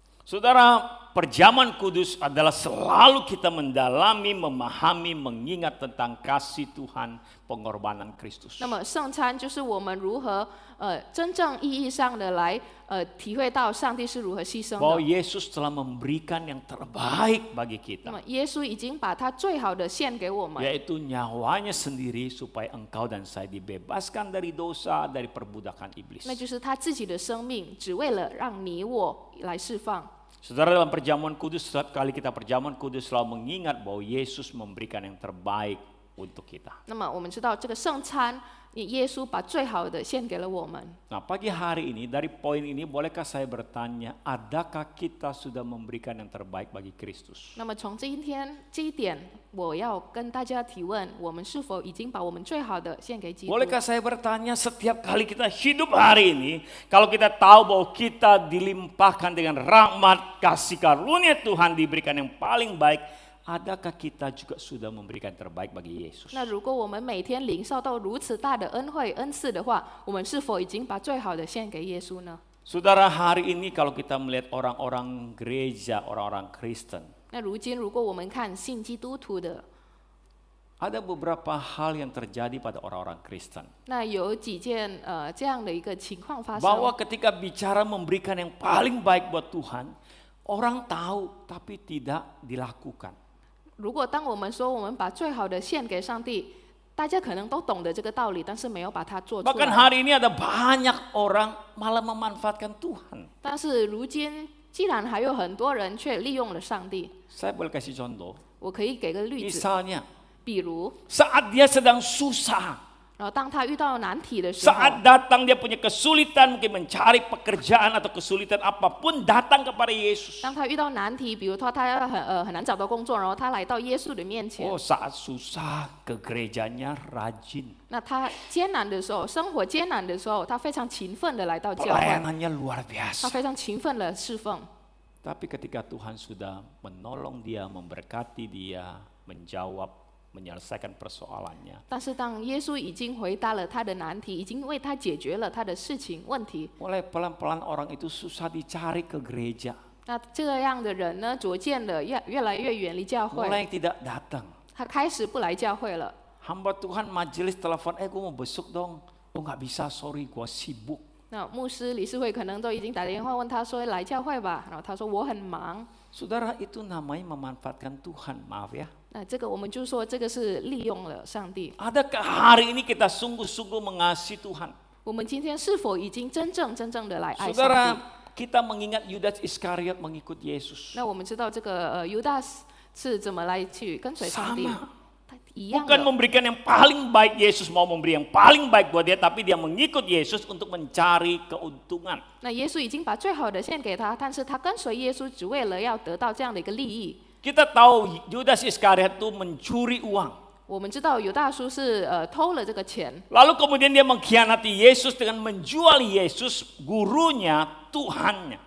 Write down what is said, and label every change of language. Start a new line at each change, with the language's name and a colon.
Indonesian: Saudara, perjamuan kudus adalah selalu kita mendalami, memahami, mengingat tentang kasih Tuhan, pengorbanan Kristus.
Chinese: 那么圣餐就是我们如何真正意义上的来体会到上帝是如何牺牲
Indonesian: Bahwa
Chinese: 的。
Indonesian: Yesus telah memberikan yang terbaik bagi
Chinese: 那
Indonesian: kita,
Chinese: 么耶稣已经把他最好的献给我们，
Indonesian: yaitu nyawanya sendiri supaya engkau dan saya dibebaskan dari dosa, dari perbudakan iblis.
Chinese: 那就是他自己的生命，只为了让你我来释放。
Indonesian: Saudara, dalam perjamuan kudus, setiap kali kita perjamuan kudus selalu mengingat bahwa Yesus memberikan yang terbaik untuk kita.
Chinese: 那么我们知道这个圣餐，耶稣把最好的献给了我们。
Indonesian: Nah, pagi hari ini dari poin ini bolehkah saya bertanya, adakah kita sudah memberikan yang terbaik bagi Kristus?
Chinese: 那么从今天这一点，我要跟大家提问：我们是否已经把我们最好的献给基督？
Indonesian: Bolehkah saya bertanya, setiap kali kita hidup hari ini, kalau kita tahu bahwa kita dilimpahkan dengan rahmat, kasih karunia Tuhan, diberikan yang paling baik, adakah kita juga sudah memberikan yang terbaik bagi Yesus?
Chinese: 那如果我们每天领受到如此大的恩惠恩赐的话，我们是否已经把最好的献给耶稣呢？
Indonesian: Saudara, hari ini kalau kita melihat orang-orang gereja, orang-orang Kristen,
Chinese: 那如今如果我们看信基督徒的，
Indonesian: ada beberapa hal yang terjadi pada orang-orang Kristen.
Chinese: 那有几件这样的一个情况发生。
Indonesian: Bahwa ketika bicara memberikan yang paling baik buat Tuhan, orang tahu tapi tidak dilakukan.
Chinese: 如果当我们说我们把最好的献给上帝，大家可能都懂得这个道理，但是没有把它做出
Indonesian: Bahkan
Chinese: 来。
Indonesian: hari ini ada banyak orang malah memanfaatkan Tuhan.
Chinese: 但是如今，既然还有很多人却利用了上帝，
Indonesian: Saya boleh kasih contoh.
Chinese: 我可以给个例子，
Indonesian: Misalnya,
Chinese: 比如，
Indonesian: saat dia sedang susah,
Chinese: 然后当他遇到难题的时候，
Indonesian: saat datang dia punya kesulitan, mungkin mencari pekerjaan atau kesulitan apapun, datang kepada Yesus.
Chinese: 当他遇到难题，比如说他很难找到工作，然后他来到耶稣的面前，
Indonesian: Oh, saat susah ke gerejanya rajin.
Chinese: 那他艰难的时候，生活艰难的时候，他非常勤奋的来到教会，
Indonesian: Pelayanannya luar
Chinese: 他
Indonesian: biasa.
Chinese: 非常勤奋的侍奉。
Indonesian: Tapi ketika Tuhan sudah menolong dia, memberkati dia, menjawab, menyelesaikan persoalannya.
Chinese: 但是当耶稣已经回答了他的难题，已经为他解决了他的事情问题，
Indonesian: Mulai pelan-pelan orang itu susah dicari ke gereja.
Chinese: 那这样的人呢，逐渐的越来越远离教会，
Indonesian: Mulai tidak datang.
Chinese: 他开始不来教会了。
Indonesian: Hamba Tuhan majelis telepon, gue mau besok dong. Oh nggak bisa, sorry, gue sibuk.
Chinese: 那牧师、理事会可能都已经打电话问他说来教会吧，然后他说我很忙。
Indonesian: Saudara, itu namanya memanfaatkan Tuhan, maaf ya.
Chinese: 那这个我们就说这个是利用了上帝。
Indonesian: Adakah hari ini kita sungguh-sungguh mengasihi Tuhan?
Chinese: 我们今天是否已经真正的来爱上帝？
Indonesian: Saudara, kita mengingat Yudas Iskariot mengikut Yesus.
Chinese: 那我们知道这个犹大是怎么来去跟随上帝？
Indonesian: Sama.
Chinese: 他一样
Indonesian: Bukan
Chinese: 的。
Indonesian: memberikan yang paling baik, Yesus mau memberi yang paling baik buat dia, tapi dia mengikut Yesus untuk mencari keuntungan.
Chinese: 那耶稣已经把最好的献给他，但是他跟随耶稣只为了要得到这样的一个利益。
Indonesian: Kita tahu Yudas Iskariot itu mencuri uang.
Chinese: 我们知道犹大叔是偷了这个钱，
Indonesian: Lalu kemudian dia mengkhianati Yesus dengan menjual Yesus, gurunya, Tuhannya.